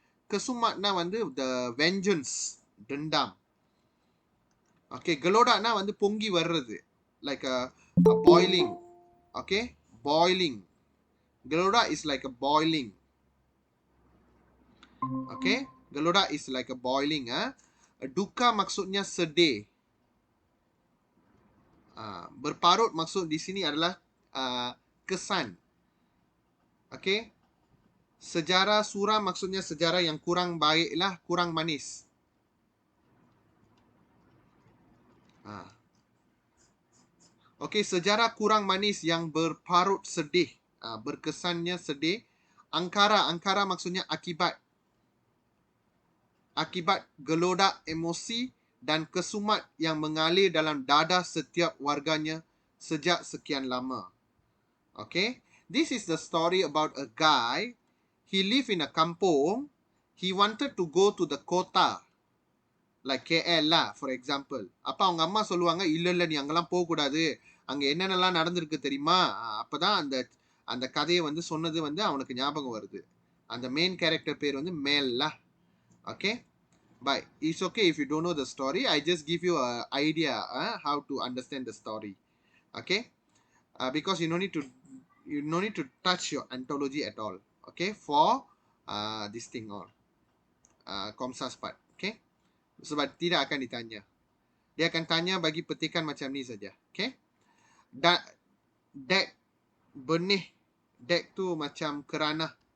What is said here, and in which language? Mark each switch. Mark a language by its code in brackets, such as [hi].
[ta] kesumatனா வந்து [en] the vengeance, [ms] dendam. [ta] Okay, gelodakனா வந்து பொங்கி வர்றது, [en] like a boiling. Okay, boiling. Gelodak is like a boiling. Okay, gelodak is like a boiling. [ms] Duka maksudnya sedih. Berparut maksud di sini adalah kesan. Okay. Sejarah suram maksudnya sejarah yang kurang baik lah, kurang manis. Okay, sejarah kurang manis yang berparut sedih. Berkesannya sedih. Angkara maksudnya akibat. Akibat gelodak emosi dan kesumat yang mengalir dalam dada setiap warganya sejak sekian lama. Okay. [en] This is the story about a guy. He lived in a kampung. He wanted to go to the kota. Like KL lah, for example. [ta] அப்ப அவங்க அம்மா சொல்லுவாங்க, இல்ல நீ அங்கெல்லாம் போகக்கூடாது. அங்க என்னென்னலாம் நடந்திருக்கு தெரியுமா? அப்பதான் அந்த கதையை வந்து சொன்னது வந்து அவனுக்கு ஞாபகம் வருது. அந்த மெயின் கேரக்டர் பேர் வந்து மேல் lah. [en] Okay. But it's okay if you don't know the story. I just give you an idea how to understand the story. Okay. Because you no need to touch your anthology at all. Okay. For this thing all. Komsas part. Okay. [ms] Sebab tidak akan ditanya. Dia akan tanya bagi petikan macam ni saja. Okay. Dek benih. Dek tu macam kerana.